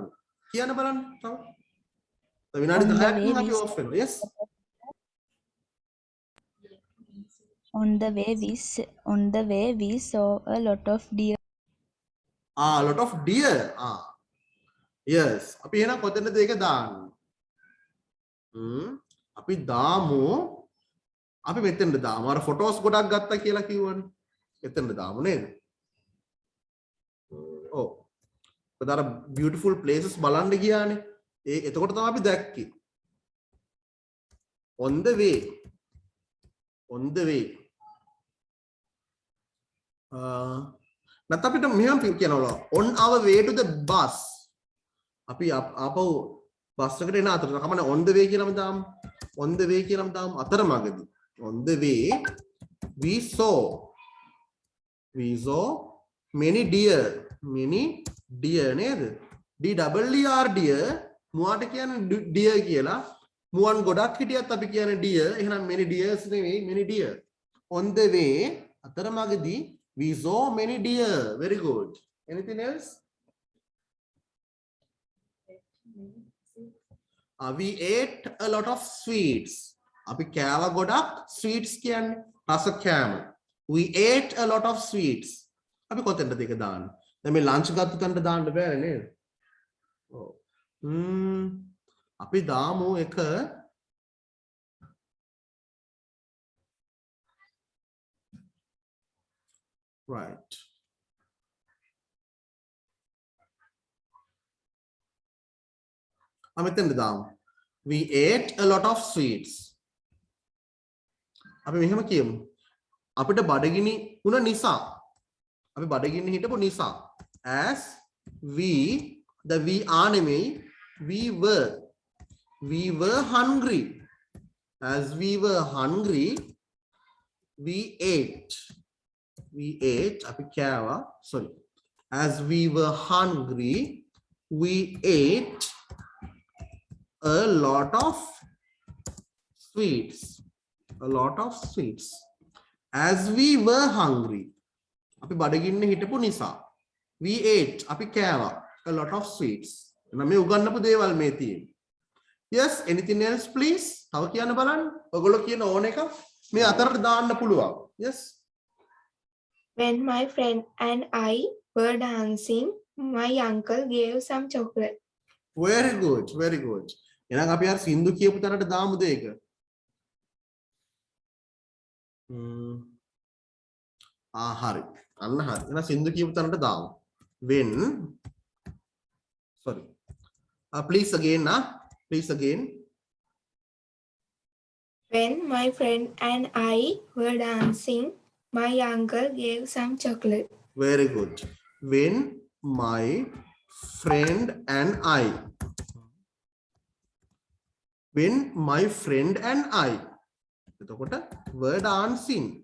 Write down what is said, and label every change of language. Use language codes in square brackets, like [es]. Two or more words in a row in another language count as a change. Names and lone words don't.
[si] කියන්න බලන්න තව. විනාඩි 10ක් අපි ඔෆ් වෙනවා. [en] Yes. On the way we saw a lot of deer. A lot of deer. Yes. [si] අපි එහෙනම් කොතනද ඒක දාන්නේ? අපි දාමු. අපි මෙතෙන්ද දාමු. අර ෆොටෝස් ගොඩක් ගත්තා කියලා කිව්වනේ. එතනද දාමු නේද? ඔව්. ඒතර [en] beautiful places [si] බලන්න ගියානේ. එතකොට තමයි අපි දැක්කේ. [en] On the way. [si] නැත්නම් අපිට මෙහෙම කියනවා [en] on our way to the bus. [si] අපි ආපහු බස් එකට එන අතර කමන්නේ [en] on the way [si] කියලාම දාමු. [en] On the way [si] කියලාම දාමු අතරමඟදී. [en] On the way we saw many deer. [si] නේද? [en] DEER deer [si] මුවාට කියන්නේ deer කියලා. මුවන් ගොඩක් හිටියත් අපි කියන්නේ deer. එහෙනම් [en] many deers [si] නෙවෙයි [en] many deer. On the way අතරමඟදී We saw many deer. Very good. Anything else? We ate a lot of sweets. [si] අපි කෑවා ගොඩක් sweets කියන්නේ රස කෑම. [en] We ate a lot of sweets. [si] අපි කොතෙන්ද දෙක දාන්න? දැන් මේ lunch ගත්ත තැනට දාන්න බෑනේ නේද? ඔව්. අපි දාමු එක right. මෙතෙන්ද දාමු. [en] We ate a lot of sweets. [si] අපි මෙහෙම කියමු. අපිට බඩගිනි වුණ නිසා. අපි බඩගිනි හිටපු නිසා. [en] As we are නෙමෙයි we were hungry. As we were hungry, we ate. [si] අපි කෑවා. [en] Sorry. As we were hungry, we ate a lot of sweets. As we were hungry, [si] අපි බඩගින්න හිටපු නිසා. [en] We ate, [si] අපි කෑවා [en] a lot of sweets. [si] එහෙනම් මේ උගන්නපු දේවල් මේ තියෙන්නේ. [en] Yes, anything else please? [si] තව කියන්න බලන්න. ඔයගොල්ලෝ කියන ඕන එක මේ අතරට දාන්න පුළුවන්. [en] Yes. When my friend and I were dancing, my uncle gave some chocolate. Very good, very good. [si] එහෙනම් අපි අර සින්දු කියපු තරට දාමුද ඒක? හරි. අන්න හරි. එහෙනම් සින්දු කියපු තරට දාමු. [en] When sorry. Please again. When my friend and I were dancing, my uncle gave some chocolate. Very good. When my friend and I එතකොට were dancing.